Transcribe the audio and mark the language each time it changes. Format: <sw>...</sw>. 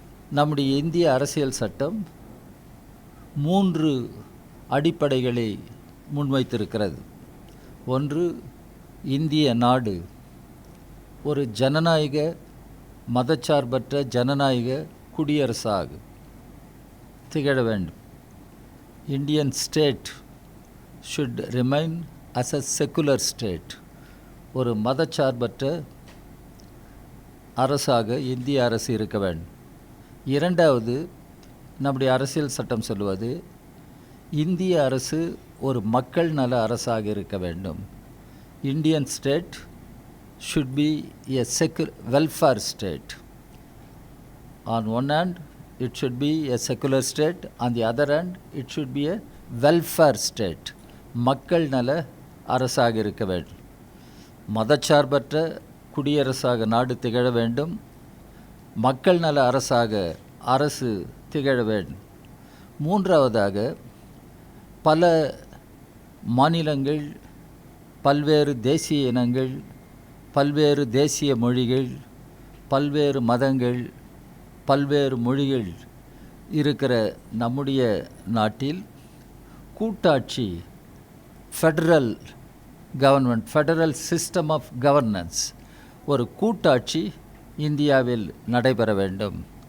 <ta>நம்முடைய இந்திய அரசியல் சட்டம் 3 அடிப்படைகளை முன்வைத்திருக்கிறது. ஒன்று, இந்திய நாடு ஒரு ஜனநாயக மதச்சார்பற்ற ஜனநாயக குடியரசாக திகழ வேண்டும்.</ta> <en>Indian state should remain as a secular state.</en> <ta>ஒரு மதச்சார்பற்ற அரசாக இந்திய அரசு இருக்க வேண்டும். இரண்டாவது, நம்முடைய அரசியல் சட்டம் சொல்லுவது இந்திய அரசு ஒரு மக்கள் நல அரசாக இருக்க வேண்டும்.</ta> <en>Indian state should be a welfare state. On one hand, it should be a secular state. On the other hand, it should be a welfare state.</en> <ta>மக்கள் நல அரசாக இருக்க வேண்டும். மதச்சார்பற்ற குடியரசாக நாடு திகழ வேண்டும். மக்கள் நல அரசாக அரசு திகழ வேண்டும். மூன்றாவதாக, பல மாநிலங்கள், பல்வேறு தேசிய இனங்கள், பல்வேறு தேசிய மொழிகள், பல்வேறு மதங்கள், பல்வேறு மொழிகள் இருக்கிற நம்முடைய நாட்டில் கூட்டாட்சி,</ta> <en>federal government, federal system of governance,</en> <ta>ஒரு கூட்டாட்சி இந்தியாவில் நடைபெற வேண்டும்.</ta>